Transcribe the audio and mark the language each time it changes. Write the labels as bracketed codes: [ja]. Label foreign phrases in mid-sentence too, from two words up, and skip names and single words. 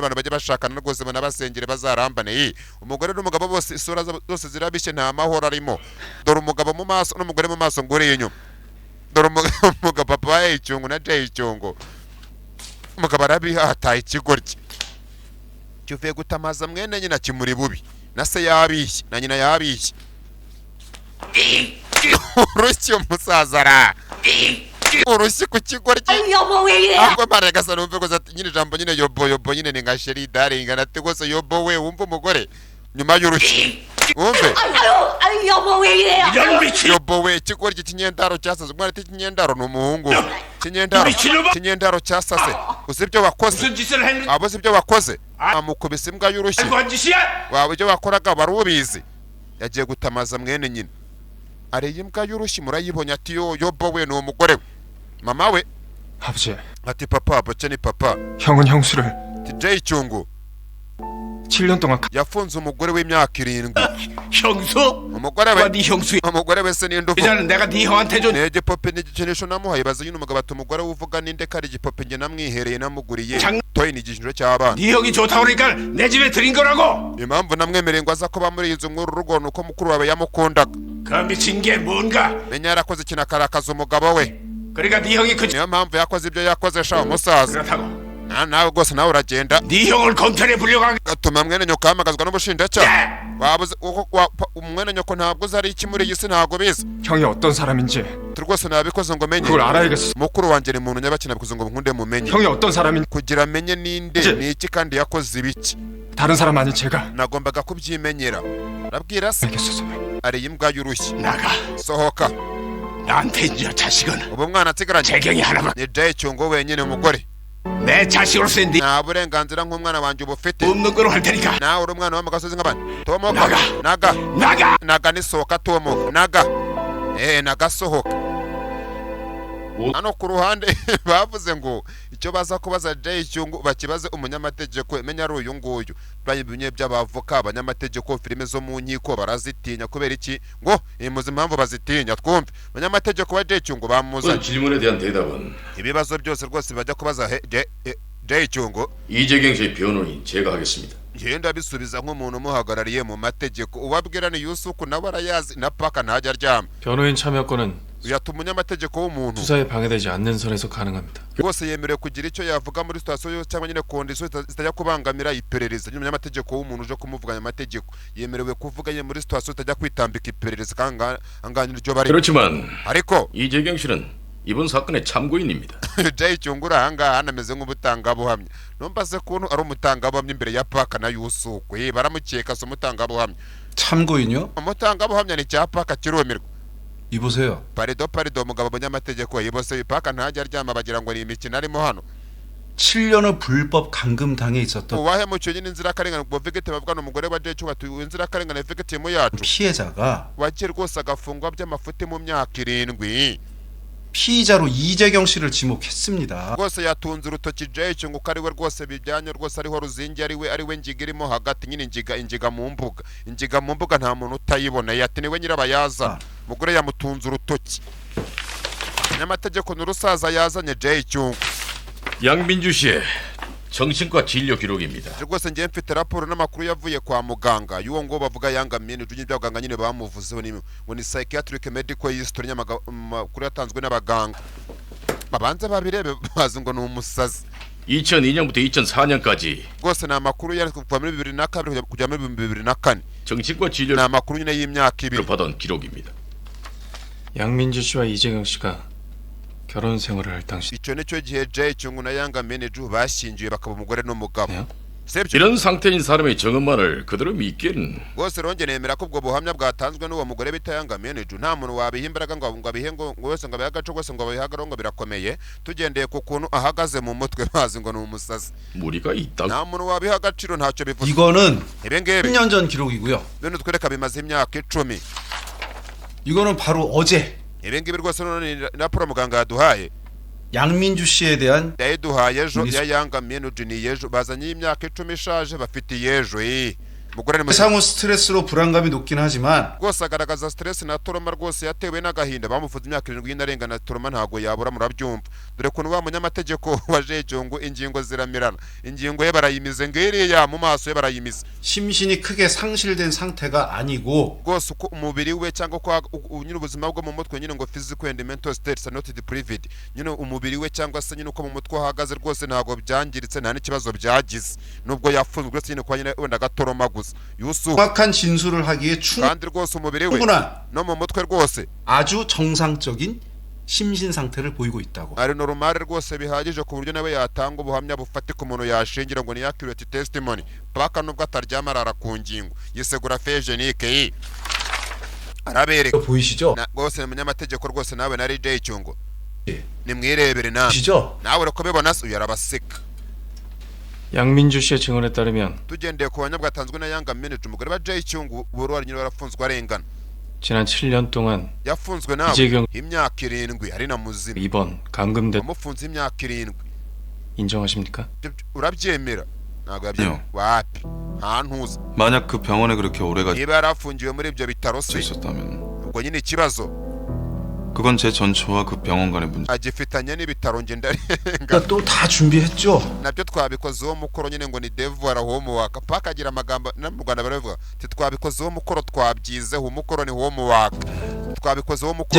[rw] abantu bajya bashakana rwose banabasengere bazarambane umugore n'umugabo bose isura zose zirabishye nta mahoro arimo dore umugabo mu maso n'umugore mu maso nguriye inyuma dore umugabo papa wa Hey Icyungu na Jay Icyungu umugabo arabihataye ikigoryi cyuvuye gutamaza mwene nyina kimuri bubi na se yabishye na nyina yabishye urushyi umusaza ara urushyi ku kigoryi [ko] 여보 왜 이래? [rw] ahubwo mbaraga gasa numve ko nyine ijambo nyine yobo nyine ni nka sheri darling nate gose yobo we wumva umugore nyuma y'urushyi wumve [ko] 아유 여보 왜 이래요? [rw] yobo we ikigoryi kinyendaro cyasaze umwana ati kinyendaro ni umuhungu kinyendaro cyasase uzi ibyo wakoze abo uzi ibyo wakoze amukubise imbwa y'urushyi waba ibyo wakoraga wari ubizi yagiye gutamaza mwene nyine ariye imbwa y'urushyi murayibonye ati yobo we ni umugore we mama we [ko] 아버지, [rw] ati papa boce ni papa [ko] 형은 형수를 Jay Icyungu 7년 동안 [rw] yafunze umugore w'imyaka 7 [ko] 형수? [rw] umugore we [ko] 네 형수. [rw] umugore we se n'indufu [ko] 이제는 내가 네 형한테 준 [rw] n'igipope n'igikinisho namuhaye baza nyine umugabo ati umugore uvuga ninde kari igipope njye namwihereye namuguriye toyi ni igikinisho cy'abana [ko] 네 형이 좋다고 그러니까 내 집에 들인 거라고. [rw] impamvu namwemereye ngo aza kuba muri iyi nzu mw'uru rugo nuko mukuru wawe yamukundaga [ko] 그 미친 게 뭔가? [rw] menya yarakoze ikintu akarakaza umugabo we [ko] 그러니까 네 형이 그 [rw] niyo mpamvu yakoze ibyo yakoze sha umusaza [ko] 그렇다고. [rw] nawe rwose nawe uragenda [ko] 네 형을 검찰에 불려간 [rw] gatuma mwene nyoko ahamagazwa n'ubushinjacyaha wabuze mwene nyoko ntabwo uzi ari iki muri iyi si ntabwo bizi [ko] 형이 어떤 사람인지 [rw] rwose nabikoze ngo menye [ko] 그걸 알아야겠어. [rw] mukuru wanjye ni muntu nyabakina bikoze ngo nkunde mumenye [ko] 형이 어떤 사람인지 [rw] kugira amenye ninde Je. ni iki kandi yakoze ibiki [ko] 다른 사람 아닌 제가 [rw] nagombaga kubyimenyera arabwira se [ko] 알겠어요. [rw] ariye imbwa y'urushyi [ko] 나가. [rw] sohoka [ko] 나한테 이 자식은 [rw] ubu mwana asigaranye [ko] 재경이 하나만. [rw] ni Jay Icyungu wenyine umugore [ko] 내 자식으로서 네 [rw] nta burenganzira nk'umwana wanjye uba ufite [ko] 없는 거로 할 테니까 [rw] nawe uri umwana wo mu gasozi nk'abandi tomoka [ko] 나가. naga 나가. [rw] nisohoka tomoka [ko] 나가 나가 [rw] sohoka hano ku ruhande bavuze ngo icyo baza kubaza Jay Cyungu bakibaze umunyamategeko imenya ari uyu nguyu bimwe by'abavoka abanyamategeko filime zo mu nkiko barazitinya kubera iki ngo imuzi impamvu bazitinya twumve abanyamategeko wa Jay Cyungu bamuzanye [ko] 질문에 대한 대답은 [rw] ibibazo byose rwose bajya kubaza Jay Cyungu [ko] 이재경 씨 변호인 제가 하겠습니다. [rw] ngenda bisubiza nk'umuntu umuhagarariye mu mategeko ubabwira ni Yusufu nawe arayazi na paka ntajya aryama [ko] 변호인 참여권은 [rw] yatuma umunyamategeko w'umuntu [ko] 수사에 방해되지 않는 선에서 가능합니다. [rw] rwose yemerewe kugira icyo yavuga muri sitasiyo cyangwa nyine kondisiyo zitajya kubangamira iperereza n'umunyamategeko w'umuntu uje kumuvuganya amategeko yemerewe kuvuga ye muri sitasiyo zitajya kwitambika iperereza kandi anganira iryo bari [ko] 그렇지만 [rw] ariko [ko] 이재경 씨는 이번 사건의 참고인입니다. [rw] Jay Cyungu ahangaha anameze nk'umutangabuhamya numva se kuntu ari umutangabuhamya imbere ya paka na Yusufu baramukeka se umutangabuhamya [ko] 참고인요? [rw] umutangabuhamya ni cya paka kirumirwa [ko] 이보세요. [rw] parido umugabo umunyamategeko yibose paka ntajya aryama bagira ngo ni imikino arimo hano [ko] 7년의 불법 감금당해 있었던 [rw] uwahemukiye n'inzirakarengane ngo victim bavuga n'umugore wa Jay Cyungu ati inzirakarengane victim yacu [ko] 피해자가 [rw] wagiye rwose agafungwa by'amafuti mu myaka 7 [ko] 피의자로 이재경 씨를 지목했습니다. [rw] rwose yatunze urutoki Jay Cyungu ko ariwe rwose bijyanye rwose ariho ruzingi ariwe ngiga irimo hagati nyine ingiga mu mbuga nta muntu utayibona yati niwe nyirabayaza mugore yamutunze urutoki nyamategeko n'urusaza yazanye Jay Cyungu [ko] 양민주 씨의 정신과 진료 기록입니다. [rw] rwose ngiye mfite raporo n'amakuru yavuye kwa muganga y'uwo ngo bavuga yangamiye n'ijunye by'abaganga nyine bamuvuzeho ngo ni [en] psychiatric medical history [rw] y'amakuru yatanzwe n'abaganga babanze babirebe bazi ngo ni umusazi [ko] 2002년부터 2004년까지 [rw] rwose ni amakuru yari kuva muri 2002 kujya muri 2004 [ko] 정신과 [rw] ni [ko] 진료를 [rw] amakuru nyine y'imyaka 2 [ko] 받은 기록입니다. 양민주 씨와 이재경 씨가 결혼 생활을 할 당시 [rw] icyo nicyo gihe Jay Cyungu na yangamiye n'iju bashyingiwe bakaba umugore n'umugabo sebyo [ko] 이런 상태인 사람의 증언만을 그대로 믿기는 [rw] rwose ronge nemera ko ubwo buhamya bwatanzwe n'uwo mugore bita yangamiye n'iju nta muntu wabihimbaraga ngo abihe ngo wese ngo abihe agace rwose ngo abihagaraho ngo birakomeye tugendeye ku kuntu ahagaze mu mutwe bazi ngo ni umusazi [ko] 무리가 있다. [rw] nta muntu wabiha agaciro ntacyo bivuze [ko] 이거는 [rw] ibengebe [ko] 10년 전 기록이고요. [rw] bino twereka bimaze imyaka 10 [ko] 이거는 바로 어제 [rw] ibengebe rwose none raporo muganga yaduhaye [ko] 양민주 씨에 대한 [rw] yaduhaye ejo ya yangamiye n'iju ni ejo bazanye imyaka 10 ishaje bafitiye ejo mugore ni [ko] 상후 스트레스로 불안감이 높긴 하지만 [rw] rwose agaragaza stress na toroma rwose yatewe n'agahinda bamufuze imyaka 7 y'inarenga na toroma ntago yabura murabyumva dore kuntu wa munyamategeko wa Jay Cyungu ingingo ziramirana ingingo ye barayimize ngiriya mu maso ye barayimize [ko] 심신이 크게 상실된 상태가 아니고 [rw] rwose uko umubiri we cyangwa ko nyine ubuzima bwo mu mutwe nyine ngo [en] physical and mental states are not deprived [rw] nyine umubiri we cyangwa se nyine uko mu mutwe hahagaze rwose ntago byangiritse nta n'ikibazo byagize nubwo yafunzwe rwose nyine kwa nyine wenda gatoroma gusa Yusufu [ko] 정확한 진술을 하기에 [rw] kandi rwose umubiri we [ko] 충분한 [rw] no mu mutwe rwose [ko] 아주 정상적인 심신 상태를 보이고 있다고. [rw] ari normal rwose bihagije ku buryo nawe yatanga ubuhamya bufatika umuntu yashingira ngo ni [en] accurate testimony [rw] paka nubwo ataryama arara ku ngingo yisegura fejenike arabereka [ko] 보이시죠? [rw] rwose umunyamategeko rwose nawe nari Jay Cyungu nimwirebere nawe [ko] 보시죠? [rw] nawe uko bibona uyu arabaseka [ko] 양민주 씨의 증언에 따르면 [rw] tugendeye ku buhamya bwatanzwe na yangamiye n'iju umugore wa Jay Cyungu buri wari nyine warafunzwe arengana [ko] 지난 7년 동안 [rw] yafunzwe nawe [ko] 이재경 [rw] imyaka 7 ari na muzima [ko] 이번 감금된 [rw] wamufunze imyaka 7 [ko] 인정하십니까? [rw] urabyemera ntabwo yabyemera wapi nta ntuza [ko] 만약 그 병원에 그렇게 오래가 [rw] niba yarafungiwe muri ibyo bitaro se [ko] 있었다면 [rw] ubwo nyine ikibazo [ko] 그건 제 전처와 그 병원 간의 문제. [rw] agifitanye n'ibitaro nge ndarenga [ko] 또 다 준비했죠. [rw] nabyo twabikoze uwo mukoro nyine ngo ni devoir homework paka agira amagambo no mu Rwanda baravuga twabikoze uwo mukoro twabyizeho umukoro ni homework twabikoze uwo mukoro